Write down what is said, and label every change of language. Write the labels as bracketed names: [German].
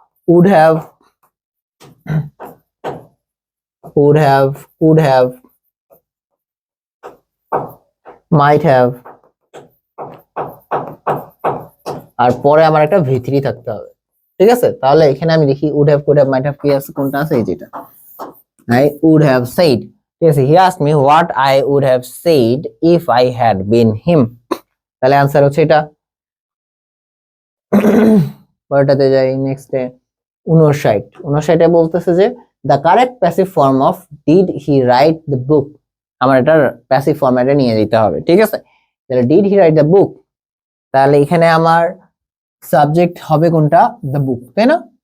[English] would have, could have, might have, [Bangla] আর পরে আমার একটা ভি3 থাকতে হবে। ঠিক আছে, তাহলে এখানে আমি দেখি [English] would have, could have, might have [Bangla] কি আছে, কোনটা আছে? এই যেটা [English] I would have said। [Bangla] ঠিক আছে, [English] he asked me what I would have said if I had been him, [Bangla] তাহলে आंसर হচ্ছে এটা। পরেরটাতে যাই, নেক্সটে 59 বলতেছে যে [English] the correct passive form of did he write the book, [Bangla] আমার এটার প্যাসিভ ফরম্যাটে নিয়ে যেতে হবে। ঠিক আছে, তাহলে [English] did he write the book, [Bangla] তাহলে এখানে আমার সাবজেক্ট হবে কোনটা? the book, তাই না?